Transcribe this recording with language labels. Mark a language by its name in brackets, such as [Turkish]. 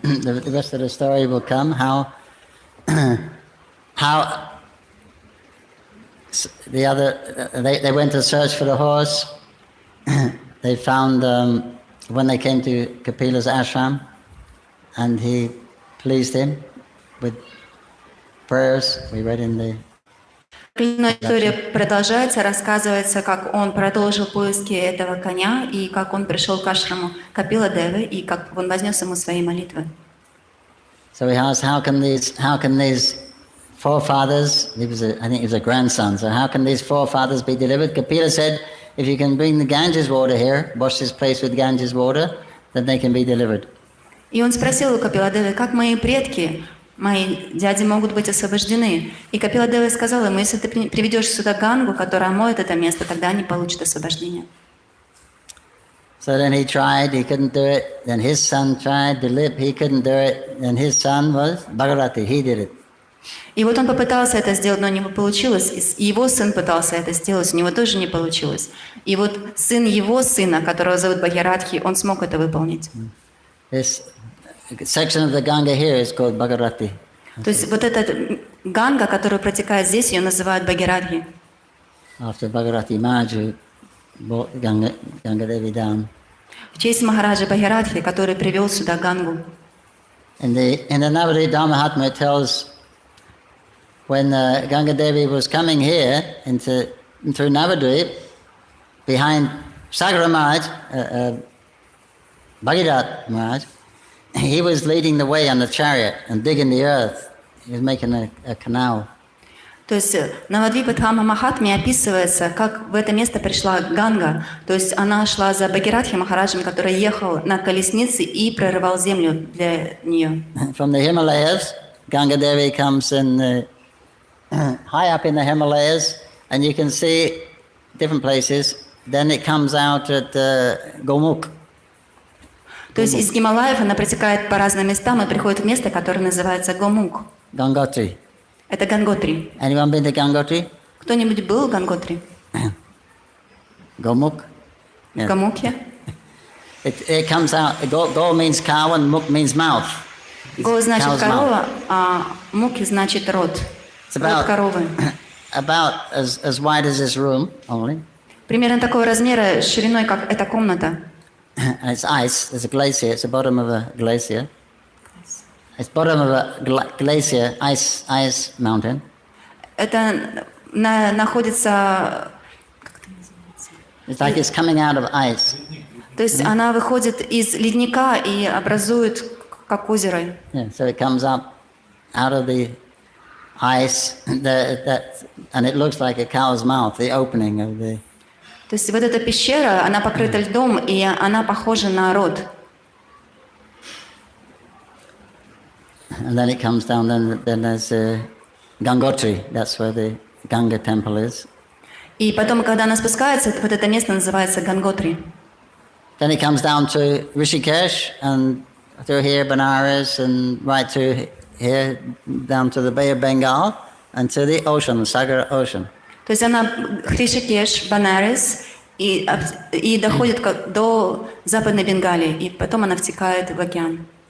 [English] The rest of the story will come. How the other they went to search for the horse. They found when they came to Kapila's ashram, and he pleased him with prayers. We read in the. [Russian] История продолжается, рассказывается, как он продолжил поиски этого коня, и как он пришел к ашраму Капила Девы, и как он вознес ему свои молитвы. [English] So he asked, how can these forefathers, I think he was a grandson, so how can these forefathers be delivered? Kapila said, if you can bring the Ganges water here, wash this place with Ganges water, then they can be delivered. [Russian] И он спросил у Капила Девы, как мои предки, мои дяди могут быть освобождены. И Капила Дева сказала ему, если ты приведешь сюда Гангу, которая омоет это место, тогда они получат освобождение. [English] So then he tried, he couldn't do it. Then his son tried, Dilip, he couldn't do it. And his son was Bhagavati, he did it. [Russian] И вот он попытался это сделать, но не получилось. И его сын пытался это сделать, у него тоже не получилось. И вот сын его сына, которого зовут Бхагиратхи, он смог это выполнить. [English] This section of the Ganga here is called Bhagavati. [Russian] То есть вот эта Ганга, которая протекает здесь, ее называют Бхагиратхи. [English] After Bhagavati Maharaj, who brought Ganga Devi down. [Russian] В честь Махараджа Бхагиратхи, который привел сюда Гангу. [English] In the Navadvip Dhammahatma it tells when Ganga Devi was coming here through Navadvip, behind Sagara Maharaj, Bhagirath Maharaj, he was leading the way on the chariot and digging the earth. He was making a canal. [Russian] То есть в Навадвипа Дхамма Махатме описывается, как в это место пришла Ганга. То есть она шла за Бхагиратхи Махараджем, который ехал на колеснице и прорывал землю для нее. [English] From the Himalayas, Ganga Devi comes in high up in the Himalayas, and you can see different places. Then it comes out at Gomukh. [Russian] То есть из Гималаев она протекает по разным местам и приходит в место, которое называется Гомук. [English] Gangotri. [Russian] Это Ганготри. [English] Anyone been to Gangotri? [Russian] Кто-нибудь был в Ганготри? [English] Gomukh? [Russian] В Гамуке? [English] It comes out, Go means cow and Mukh means mouth. [Russian] Го значит корова, а Муки значит рот. Рот коровы. [English] About as wide as this room only. [Russian] Примерно такого размера, шириной, как эта комната. [English] And it's ice, there's a glacier, it's the bottom of a glacier. It's bottom of a glacier, ice mountain. [Russian] Это находится... [English] It's like it's coming out of ice. [Russian] То есть она выходит из ледника и образует как озеро. [English] Yeah, so it comes up out of the ice, and it looks like a cow's mouth, the opening of the... [Russian] То есть вот эта пещера, она покрыта льдом, и она похожа на рот. [English] And then it comes down, then there's Gangotri, that's where the Ganga temple is. [Russian] И потом, когда она спускается, вот это место называется Ганготри. [English] Then it comes down to Rishikesh, and through here, Benares, and right through here, down to the Bay of Bengal, and to the ocean, the Sagar Ocean. [Russian] То есть она Ришикеш, Банарес, и доходит до Западной Бенгалии, и потом она втекает в океан.